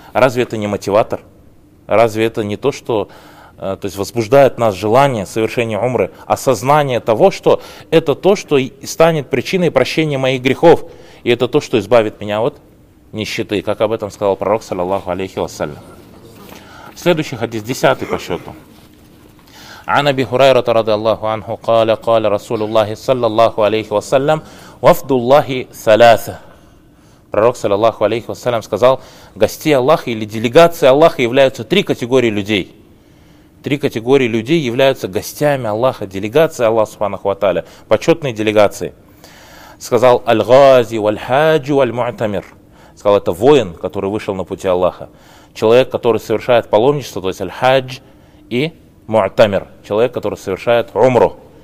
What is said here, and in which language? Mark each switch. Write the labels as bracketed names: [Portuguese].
[Russian] Разве это не мотиватор? Разве это не то, что то есть, возбуждает нас желание совершения умры, осознание того, что это то, что станет причиной прощения моих грехов, и это то, что избавит меня от нищеты, как об этом сказал пророк, саллиллаху алейхи вассалям. Следующий хадис, 10 по счету. [Arabic] عن أبي هريرة رضي الله عنه قال قال رسول الله صلى الله عليه وسلم وفد الله ثلاثة. [Russian] Пророк صلى الله عليه وسلم сказал: гости Аллаха или делегация Аллаха являются три категории людей. Три категории людей являются гостями Аллаха, делегация Аллаха субханаху ва тааля, почетные делегации. Сказал: [Arabic] аль-гази валь-хаджу валь-муътамир. [Russian] Сказал: это воин, который вышел на пути Аллаха, человек, который совершает паломничество, то есть аль-хадж и муътамир, человек, который совершает умру.